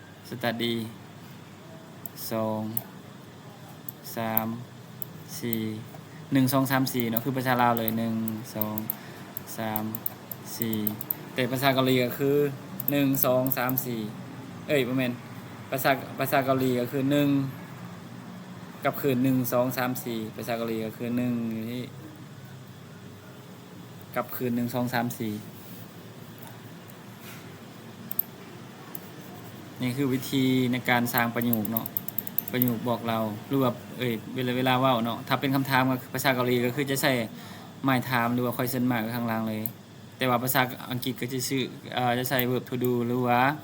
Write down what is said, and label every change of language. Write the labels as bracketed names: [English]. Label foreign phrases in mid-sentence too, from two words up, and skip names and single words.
[Lao] study ສອງ ສາມ ສີ່ ໜຶ່ງ ສອງ ສາມ ສີ່ ເນາະ ຄືພາສາລາວເລີຍ ໜຶ່ງ ສອງ ສາມ ສີ່ ແຕ່ພາສາເກົາຫຼີກໍຄື ໜຶ່ງ ສອງ ສາມ ສີ່ ເອ້ຍ ບໍ່ແມ່ນ ພາສາ, ພາສາເກົາຫຼີກໍຄື ໜຶ່ງ ກັບຄືນ ໜຶ່ງ ສອງ ສາມ ສີ່ ພາສາເກົາຫຼີກໍຄື ໜຶ່ງ ຢູ່ທີ່ ກັບຄືນ ໜຶ່ງ ສອງ ສາມ ສີ່ ນີ້ຄືວິທີໃນການສ້າງປະໂໂຍກເນາະ ປະໂຫຍກບອກເລົ່າ ຫຼື ວ່າ ເອ້ຍ ເວລາ, ເວລາເວົ້າເນາະ ຖ້າເປັນຄຳຖາມກໍຄື ພາສາເກົາຫຼີກໍຄືຈະໃຊ້ [English] my time [Lao] ຫຼື ວ່າ [English] question mark [Lao] ໄວ້ຂ້າງລ່າງເລີຍ ແຕ່ວ່າພາສາອັງກິດກໍຈະຊື່, ເອ່ອ ຈະໃຊ້ [English] verb to do [Lao] ຫຼືว่า